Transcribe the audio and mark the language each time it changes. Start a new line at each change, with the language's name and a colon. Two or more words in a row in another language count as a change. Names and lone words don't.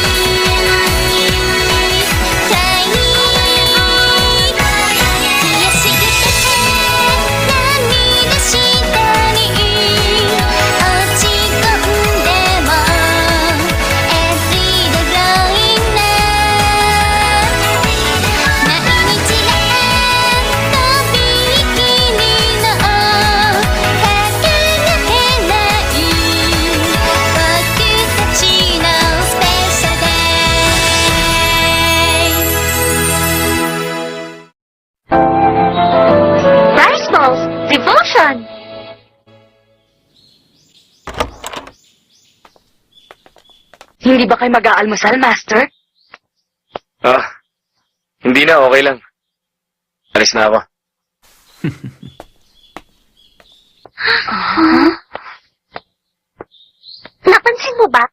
Japanese: 悔しくて涙したり落ち込んでも
English: Everyday going on
Japanese: 毎日がとびきりのかけがえない僕たちのスペシャルデー
English: Rice balls! Devotion!
Filipino: Hindi ba kayo mag-aalmusal, Master? Ah, hindi na, okay lang. Alis na ako. Napansin mo ba?